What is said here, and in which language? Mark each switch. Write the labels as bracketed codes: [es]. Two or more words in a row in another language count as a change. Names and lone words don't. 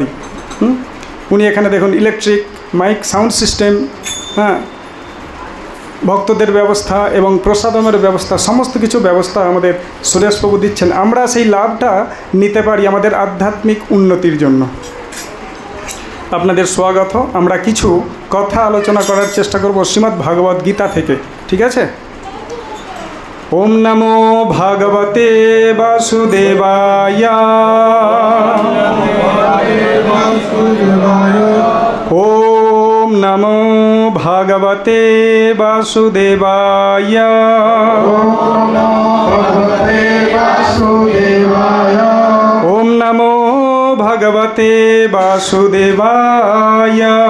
[bn] উনি এখানে দেখুন [en] electric mike sound system, [bn] হ্যাঁ, ভক্তদের ব্যবস্থা এবং প্রসাদমের ব্যবস্থা, সমস্ত কিছু ব্যবস্থা আমাদের সুরেশবাবু দিচ্ছেন। আমরা সেই লাভটা নিতে পারি আমাদের আধ্যাত্মিক উন্নতির জন্য। আপনাদের স্বাগত। আমরা কিছু কথা আলোচনা করার চেষ্টা করব শ্রীমদ্ ভাগবত গীতা থেকে, ঠিক আছে? [sa] ओम नमो भगवते वासुदेवाय। ओम नमो भगवते वासुदेवाय। ओम नमो भगवते वासुदेवाय।